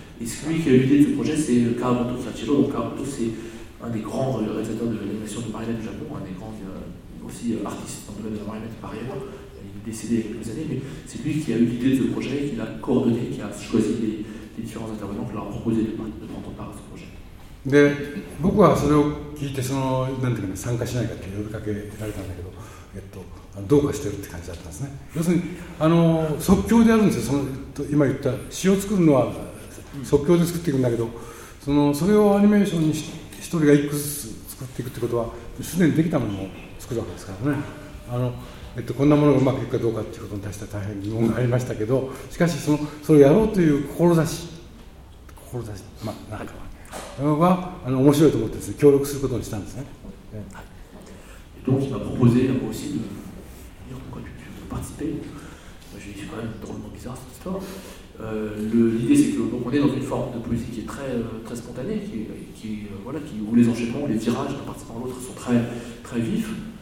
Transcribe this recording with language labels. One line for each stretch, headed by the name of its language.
French: Et celui qui a eu l'idée de ce projet, c'est Kawamoto Sachiro. Donc Kawamoto, c'est un des grands réalisateurs de l'animation de marionnettes du Japon, un des grands aussi artistes dans le domaine de la marionnette par ailleurs. Il est décédé il y a quelques années, mais c'est lui qui a eu l'idée de ce projet, qui l'a coordonné, qui a choisi les différents intervenants, qui leur a proposé de prendre part à ce projet.
Japanese: で、僕はそれを聞いて、そのなんていうか参加しないかって呼びかけられたんだけど、どうかしてるって感じだったんですね。要するに、あの即興であるんですよ。その今言った詩を作るのは即興で作っていくんだけど、それをアニメーションに一人が一個ずつ作っていくってことは、すでにできたものを作るわけですからね。あの、こんなものがうまくいくかどうかっていうことに対しては大変疑問がありましたけど、しかしそれをやろうという志、まあ、なんかは、はあの面白いと思ってですね、協力することにしたんですね。
French: Donc il m'a proposé moi aussi de dire pourquoi tu veux participer. Moi, j'ai dit c'est quand même drôlement bizarre cette histoire. L'idée c'est que donc on est dans une forme de poésie qui est très très spontanée, qui voilà, qui où les enchaînements, les virages d'un participant à l'autre sont très très vifs.